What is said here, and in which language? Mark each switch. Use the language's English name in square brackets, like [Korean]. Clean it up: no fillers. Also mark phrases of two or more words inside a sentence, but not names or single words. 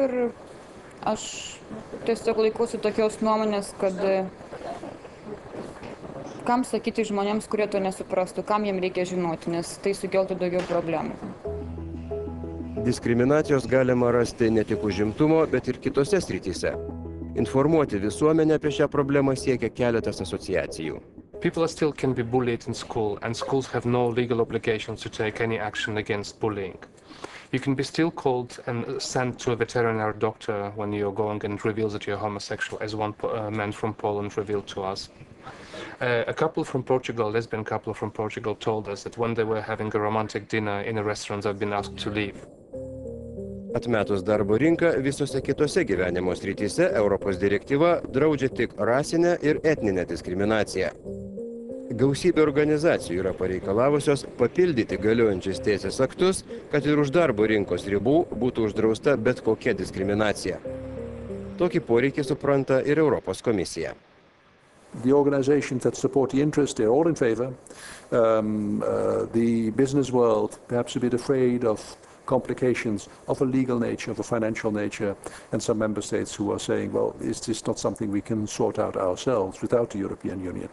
[Lithuanian] Ir aš tiesiog laikausi tokios nuomonės, kad kam sakyti žmonėms, kurie to nesuprastų, kam jiems reikia žinoti, nes tai sukeltų daugiau problemų. Diskriminacijos galima rasti ne tik užimtumo, bet ir kitose srityse. Informuoti visuomenę apie šią problemą siekia keletas asociacijų. [English] People still can be bullied in school, and schools have no legal obligations to take any action against bullying. You can be still called and sent to a veterinary doctor when you're going and reveals that you're homosexual, as one man from Poland revealed to us. A couple from Portugal, lesbian couple from Portugal, told us that when they were having a romantic dinner in a restaurant, they've been asked to leave. [Lithuanian] Atmetus darbo rinką, visose kitose gyvenimo srityse Europos direktyva draudžia tik rasinę ir etninę diskriminaciją. Gausybė organizacijų yra pareikalavusios papildyti galiojančius teisės aktus, kad ir už darbo rinkos ribų būtų uždrausta bet kokia diskriminacija. Tokį poreikį supranta ir Europos komisija. [English] The organizations that support the interest, they're all in favor. The business world, perhaps a bit afraid of complications of a legal nature, of a financial nature, and some member states who are saying, well, is this not something we can sort out ourselves without the European Union?